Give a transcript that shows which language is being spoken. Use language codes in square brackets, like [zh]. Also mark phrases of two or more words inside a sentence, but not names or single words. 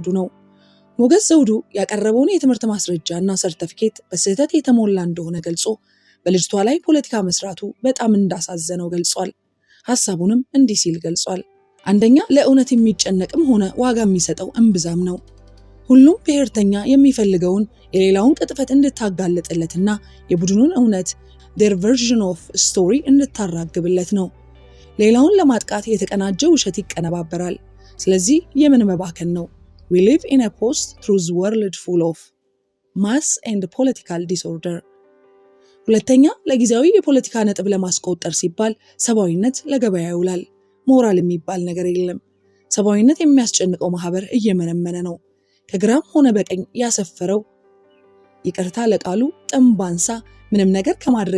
[am] ነው። ሞገስ ዘውዱ ያቀረበውን የትምህርት ማስረጃ እና ሰርተፊኬት በስህተት የተሞላ እንደሆነ ገልጾ በልጅቷ ላይ ፖለቲካ መስራቱ በጣም እንዳሳዘነው ገልጿል። ሐሳቡንም እንዲህ ሲል ገልጿል። አንደኛ፣ ለእውነት የሚጨነቅም ሆነ ዋጋ የሚሰጠው እምብዛም ነው። ሁሉም ብሔርተኛ የሚፈልገውን የሌላውን ቅጥፈት እንድታጋለጥለትና የቡድኑን እውነት [en] their version of story [am] እንድታራግብለት ነው። ሌላውን ለማጥቃት የተቀናጀ ውሸት ይቀነባበራል። ስለዚህ የምን መባከን ነው? [en] We live in a post-truth world full of mass and political disorder። [am] ሁለተኛ፣ ለጊዜያዊ የፖለቲካ ነጥብ ለማስቆጠር ሲባል ሰብአዊነት ለገበያ ይውላል። ሞራል የሚባል ነገር የለም። ሰብአዊነት የሚያስጨንቀው ማህበር እየመነመነ ነው። ከግራም ሆነ በቀኝ ያሰፈረው ይቅርታ ለቃሉ ጥንባንሳ ምንም ነገር ከማድረግ